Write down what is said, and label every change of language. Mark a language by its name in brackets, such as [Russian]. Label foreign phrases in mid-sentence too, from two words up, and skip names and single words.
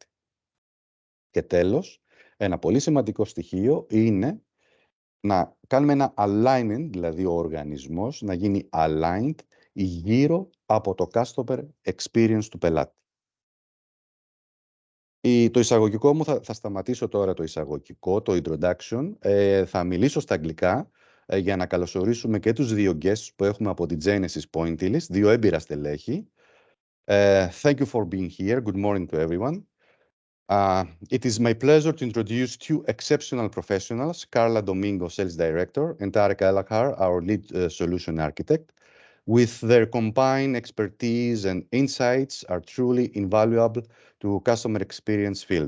[Greek] Και τέλος, ένα πολύ σημαντικό στοιχείο είναι να κάνουμε ένα alignment, δηλαδή ο οργανισμός να γίνει aligned γύρω από το customer experience του πελάτη. Το εισαγωγικό μου, θα σταματήσω τώρα το εισαγωγικό, το introduction. Θα μιλήσω στα αγγλικά για να καλωσορίσουμε και τους δύο guests που έχουμε από την Genesis Pointillist, δύο έμπειρα στελέχη. [English] Thank you for being here. Good morning to everyone. It is my pleasure to introduce two exceptional professionals, Carla Domingo, Sales Director, and Tarek Alakhar, our Lead Solution Architect. With their combined expertise and insights are truly invaluable to customer experience field.